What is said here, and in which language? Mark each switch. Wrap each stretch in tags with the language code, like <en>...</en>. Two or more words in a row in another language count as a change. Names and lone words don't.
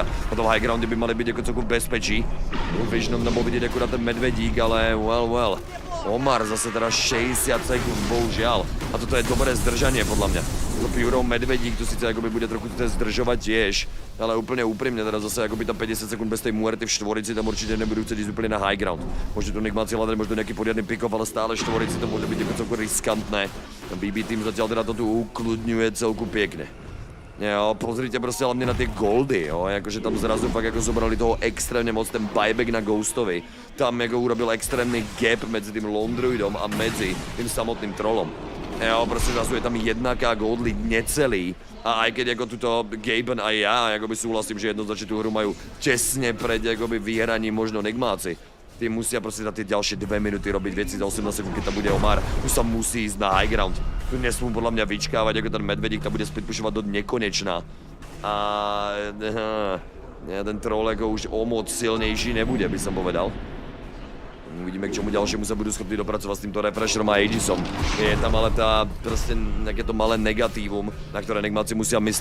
<sk>Na tom</sk> <en>high grounde</en> <sk>by mali byť celku v bezpečí. Visionom tam bol vidieť akurát ten medvedík, ale well. Omar zase teda 60 sekúnd, bohužiaľ. A toto je dobré zdržanie podľa mňa. Pure Medvedík tu síce bude trochu zdržovať tiež, ale úplne úprimne teraz zase tam 50 sekúnd bez tej muerty v štvorici tam určite nebudú chcieť ísť úplne na</sk> <en>high ground.</en> <sk>Môže tu Nigmáci hľadať možno nejaký poriadny pick-off, ale stále štvorici to môže byť celku riskantné. BB tým zatiaľ teda to tu ukludňuje celku pekne. Pozrite proste hlavne na tie goldy, akože tam zrazu fakt zobrali toho extrémne moc, ten buyback na Ghostovi. Tam urobil extrémny gap medzi tým Londruidom a medzi tým samotným trollom. Proste zrazu je tam 1K</sk> <en>gold lead</en> <sk>necelý. A aj keď tuto Gaben a ja súhlasím, že jednoznačne tú hru majú tesne pred vyhraním možno Nigmáci. Tí musia proste za tie ďalšie 2 minúty robiť veci za 18 sekúnd, keď tam bude Omar. Tu sa musí ísť na</sk> <en>high ground.</en> <sk>Tu nesmú podľa mňa vyčkávať, ako ten medvedík tam bude split pušovať do nekonečna. A ten troll ako už o moc silnejší nebude, by som povedal. Uvidíme, k čomu ďalšiemu sa budú schopní dopracovať s týmto refresherom a Aegisom. Je tam ale proste nejaké to malé negatívum, na ktoré Nigmáci musia mysleť.</sk>